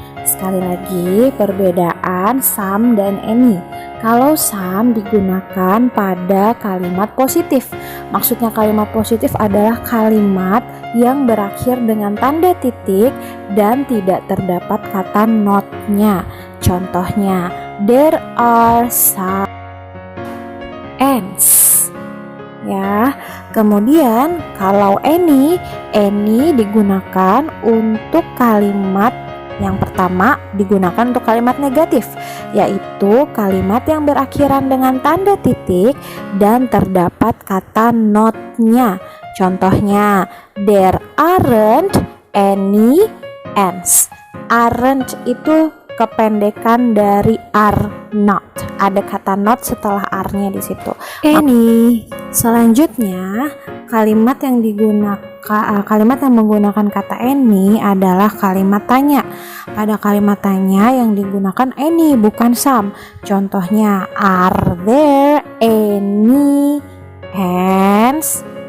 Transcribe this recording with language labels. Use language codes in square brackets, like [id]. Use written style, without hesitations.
[id] Sekali lagi, perbedaan some dan any. Kalau some digunakan pada kalimat positif. Maksudnya kalimat positif adalah kalimat yang berakhir dengan tanda titik dan tidak terdapat kata not-nya. [en] Contohnya, there are some ants. [id] Ya, kemudian kalau any digunakan untuk kalimat yang pertama, digunakan untuk kalimat negatif, yaitu kalimat yang berakhiran dengan tanda titik dan terdapat kata not-nya. [en] Contohnya, there aren't any ants. [id] Aren't itu kependekan dari are not. Ada kata not setelah are-nya di situ. Any. Selanjutnya, kalimat yang menggunakan kata any adalah kalimat tanya. Pada kalimat tanya yang digunakan any bukan some. [en] Contohnya, are there any ants?